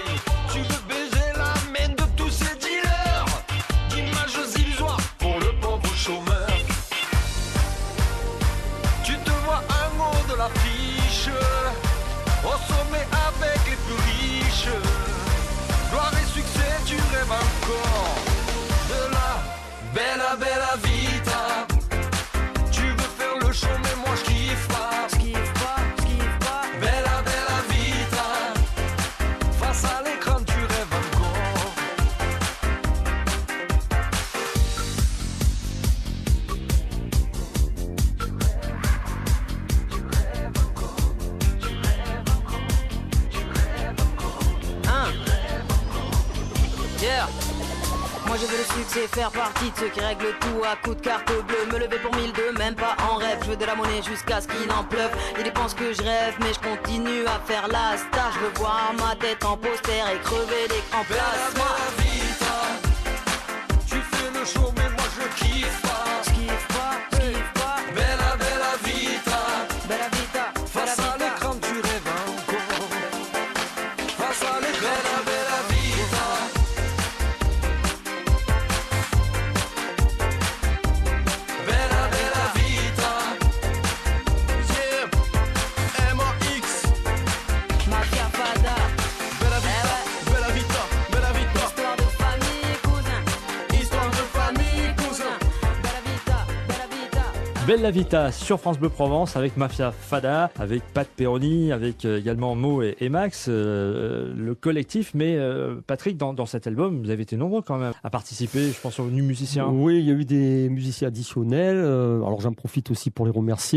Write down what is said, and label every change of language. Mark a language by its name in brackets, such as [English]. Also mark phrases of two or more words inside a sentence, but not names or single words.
[French] Tu veux baiser la main de tous ces dealers d'images illusoires pour le pauvre chômeur. Tu te vois en haut de l'affiche, au sommet avec les plus riches. Gloire et succès, tu rêves encore de la [Italian] bella bella vita. [French] Tu veux faire le show mais moi je kiffe pas. [Italian] Bella bella vita. [French] Face à l'écran tu rêves encore. Yeah. Moi je veux le succès, faire partie de ceux qui règlent tout à coups de carte bleue. Me lever pour 1002, même pas en rêve. Je veux de la monnaie jusqu'à ce qu'il en pleuve. Il dépense que je rêve, mais je continue à faire la star. Je veux voir ma tête en poster et crever l'écran plasma. Tu fais le show mais moi je kiffe pas. [Italian] Bella bella vita. Bella vita. [French] Face à l'écran tu rêves encore. Face à l'écran [Italian] bella bella vita. Bella bella vita. [English] Yeah, M-A-X. Mafia Fada. [Italian] Bella vita, bella vita, bella vita. [French] Histoire de famille, cousin. Histoire de famille, cousin. [Italian] Bella vita, bella vita. [French] Bella Vita sur France Bleu Provence avec Mafia Fada, avec Pat Peroni, avec également Mo et Max, le collectif. Mais Patrick, dans cet album, vous avez été nombreux quand même à participer, je pense aux venus musiciens. Oui, il y a eu des musiciens additionnels. Alors j'en profite aussi pour les remercier.